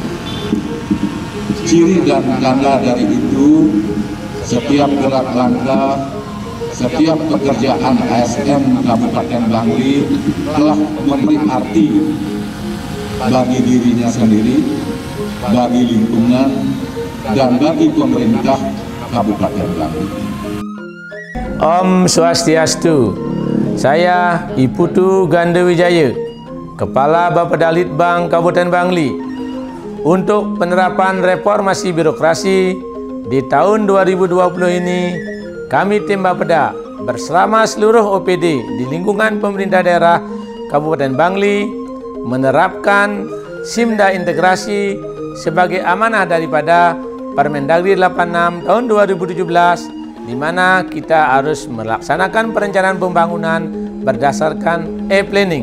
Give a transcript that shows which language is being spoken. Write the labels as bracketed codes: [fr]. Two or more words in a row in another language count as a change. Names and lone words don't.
[id] Ciri dan tanda dari itu, setiap gerak langkah, setiap pekerjaan ASN Kabupaten Bangli telah memberi arti bagi dirinya sendiri, bagi lingkungan, dan bagi pemerintah Kabupaten Bangli. [ban] Om Swastiastu. [id] Saya Iputu Ganda Wijaya, Kepala Bapeda Litbang Kabupaten Bangli. Untuk penerapan reformasi birokrasi di tahun 2020 ini, kami tim Bapeda bersama seluruh OPD di lingkungan pemerintah daerah Kabupaten Bangli menerapkan Simda integrasi sebagai amanah daripada Permendagri 86 tahun 2017, di mana kita harus melaksanakan perencanaan pembangunan berdasarkan e-planning.